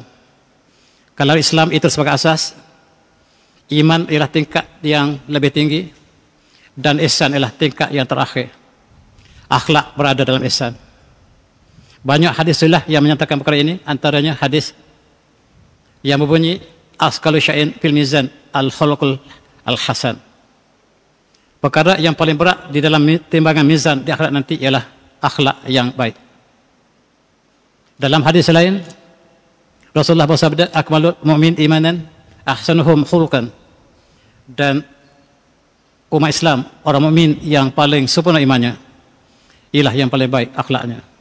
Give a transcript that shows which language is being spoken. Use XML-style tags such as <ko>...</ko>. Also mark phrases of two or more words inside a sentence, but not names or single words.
<ms>Kalau Islam itu sebagai asas, iman ialah tingkat yang lebih tinggi, dan ihsan ialah tingkat yang terakhir. Akhlak berada dalam ihsan. Banyak hadis sulah yang menyatakan perkara ini, antaranya hadis yang berbunyi</ms> <ar>أثقل شيء في الميزان الخلق الحسن.</ar> <ms>Perkara yang paling berat di dalam timbangan mizan di akhirat nanti ialah akhlak yang baik. Dalam hadis lain Rasulullah bersabda,</ms> <ar>أكمل المؤمن إيمانا أحسنهم خلقا.</ar> <ms>Dan umat Islam, orang mukmin yang paling sempurna imannya ialah yang paling baik akhlaknya.</ms>